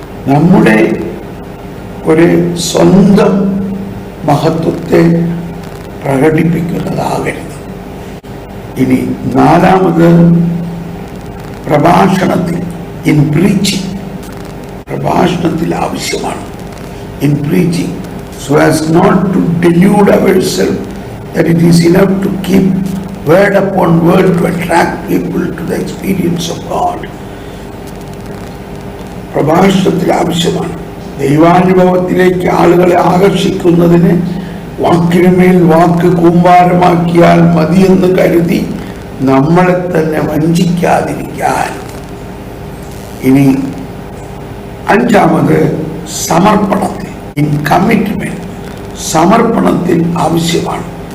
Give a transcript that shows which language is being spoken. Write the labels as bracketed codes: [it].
[ml] നമ്മുടെ ഒരു സ്വന്തം മഹത്വത്തെ പ്രകടിപ്പിക്കുന്നതാകരുത്. ഇനി നാലാമത്, പ്രഭാഷണത്തിൽ, ഇൻ പ്രീച്ചിങ്, പ്രഭാഷണത്തിൽ ആവശ്യമാണ്. [en] In preaching, so as not to delude ourselves that it is enough to keep word upon word to attract people to the experience of God. [ml] പ്രഭാഷണത്തിൽ ആവശ്യമാണ്. ദൈവാനുഭവത്തിലേക്ക് ആളുകളെ ആകർഷിക്കുന്നതിന് വാക്കിനുമേൽ വാക്ക് കൂമ്പാരമാക്കിയാൽ മതിയെന്ന് കരുതി നമ്മളെ തന്നെ വഞ്ചിക്കാതിരിക്കാൻ. ഇനി അഞ്ചാമത്, സമർപ്പണത്തിൽ, ഇൻ കമ്മിറ്റ്മെന്റ്, സമർപ്പണത്തിൽ ആവശ്യമാണ്.